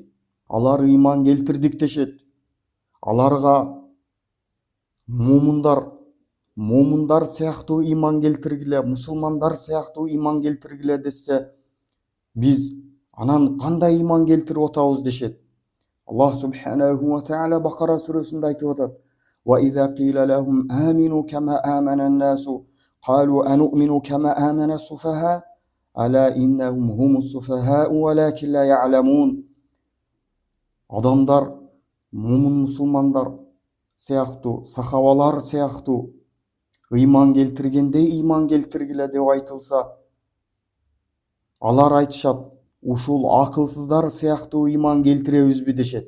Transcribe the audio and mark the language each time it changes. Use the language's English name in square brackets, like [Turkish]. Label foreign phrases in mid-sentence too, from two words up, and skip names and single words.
[Kyrgyz] Алар ыйман келтирдик дешет. Аларга момундар сыяктуу ыйман келтиргиле, мусулмандар сыяктуу ыйман келтиргиле десе, биз анан кандай ыйман келтирип атабыз дешет. [Arabic] الله سبحانه وتعالى [Kyrgyz] Бакара сүрөсүндө айтып атат: [Arabic] وإذا قيل لهم آمنوا كما آمن الناس قالوا أنؤمن كما آمن السفهاء ألا إنهم هم السفهاء ولكن لا يعلمون. [Kyrgyz] Адамдар момун мусулмандар сыяктуу, сахабалар сыяктуу ыйман келтиргендей ыйман келтиргиле деп айтылса, алар айтышат: ушул акылсыздар сыяктуу ыйман келтиребизби дешет.